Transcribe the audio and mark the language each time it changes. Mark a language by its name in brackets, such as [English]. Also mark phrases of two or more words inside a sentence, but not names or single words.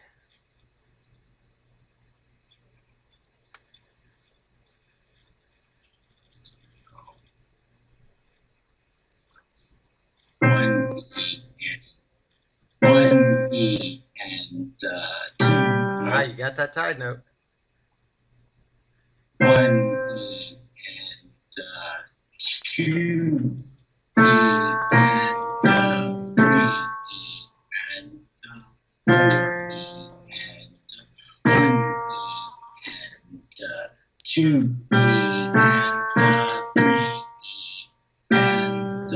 [English] One E and 2. Ah, you got that tied note. 1 E and 2 E and 3 E and 4 E and 1 E and 2 E and 3 E and